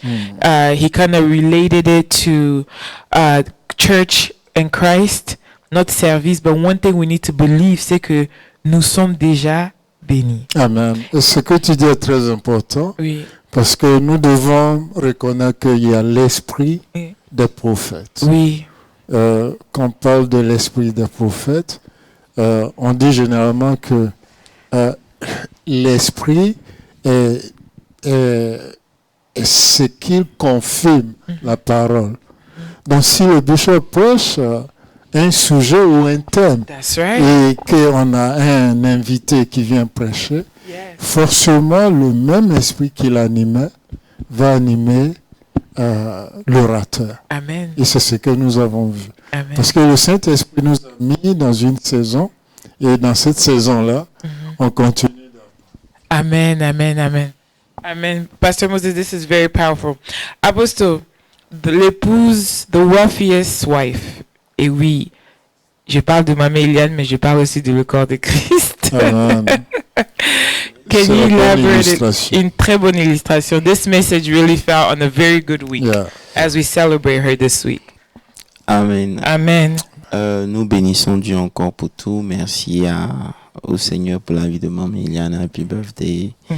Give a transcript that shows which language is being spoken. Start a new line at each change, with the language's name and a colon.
English: He kind of related it to church and Christ. Not service, but one thing we need to believe,
French: c'est que nous sommes déjà bénis. Amen. Et ce que tu dis est très important, parce que nous devons reconnaître qu'il y a l'esprit des prophètes. Oui. Quand on parle de l'esprit des prophètes, on dit généralement que l'esprit est ce qui confirme la parole. Donc si le bishop prêche un sujet ou un thème et qu'on a un invité qui vient prêcher, forcément le même esprit qui l'animait va animer l'orateur. Amen. Et c'est ce que nous avons vu. Amen. Parce que le Saint-Esprit nous a mis dans une saison et dans cette saison-là, on continue. Amen, amen, amen. Amen.
English: Pastor Moses, this is very powerful. Apostle, l'épouse, the wealthiest wife.
French: Et oui, je parle de Maman Eliane, mais je parle aussi du corps de Christ. Amen.
English: Can you elaborate
French: une très bonne illustration?
English: This message really fell on a very good week as we celebrate her this week. Amen. Amen.
French: Nous bénissons Dieu encore pour tout. Merci au Seigneur pour la vie de Maman Eliane.
English: Happy birthday.